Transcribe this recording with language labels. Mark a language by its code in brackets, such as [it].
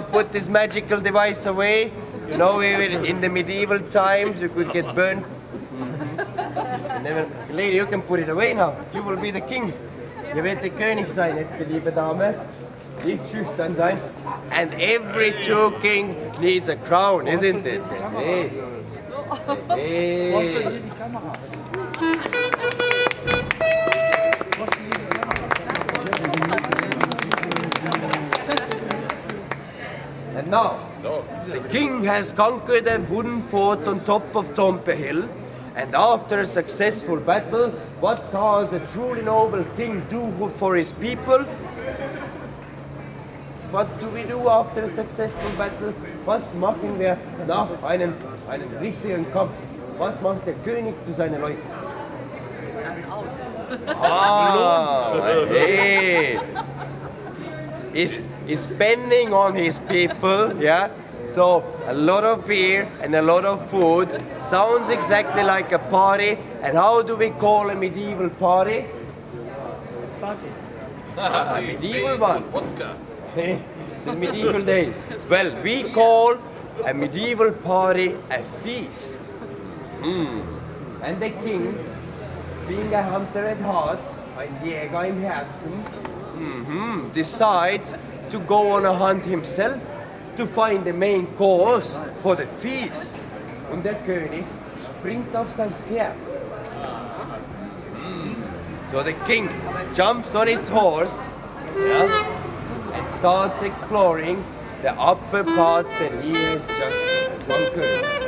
[en] Put this magical device away. You know, in the medieval times, you could get burned. Lady, you can put it away now. You will be the king. You [de] wird der König sein jetzt, die liebe Dame. Nicht schüchtern sein. [en] And every true king needs a crown, isn't it? Hey. Hey. And now, the king has conquered a wooden fort on top of Tompia Hill, and after a successful battle, what does a truly noble king do for his people? What do we do after a successful battle? [de] Was machen wir nach einem richtigen Kampf? Was macht der König für seine Leute? Hey! [en] He's spending on his people, yeah? So, a lot of beer and a lot of food sounds exactly like a party. And how do we call a medieval party? A medieval one. The medieval days. Well, we call a medieval party a feast. And the king, being a hunter at heart, [de] ein Jäger im Herzen, [en] decides to go on a hunt himself to find the main course for the feast. [de] Und der König springt auf sein Pferd. [en] So the king jumps on its horse, yeah, and starts exploring the upper parts that he has just conquered.